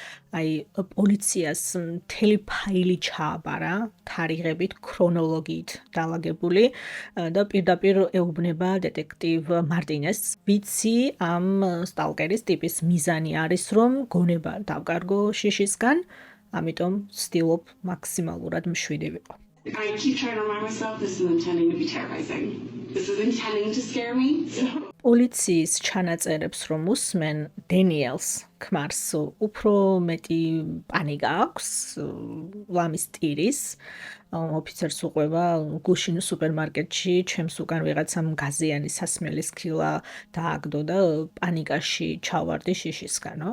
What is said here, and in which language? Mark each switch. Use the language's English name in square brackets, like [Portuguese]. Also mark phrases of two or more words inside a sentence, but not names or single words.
[Georgian] პოლიციას მთელი ფაილი ჩააბარა, თარიღებით, ქრონოლოგიით დალაგებული და პირდაპირ ეუბნება დეტექტივ მარტინესს, ვიცი ამ სტალკერის ტიპის მიზანი არის, რომ გონება დავკარგო შიშისგან, ამიტომ ვცდილობ მაქსიმალურად მშვიდი ვიყო. [English] I keep trying to remind myself this isn't intending to be terrorizing. This is intending to scare me. [Georgian] პოლიციის ჩანაწერებს რომ უსმენ, დენიელს ქმარს უფრო მეტი პანიკა აქვს, ლამის ტირის, ოფიცერს უყვება გუშინ სუპერმარკეტში ჩემს უკან ვიღაცამ გაზიანი სასმელის ქილა დააგდო და პანიკაში ჩავარდი შიშისგანო.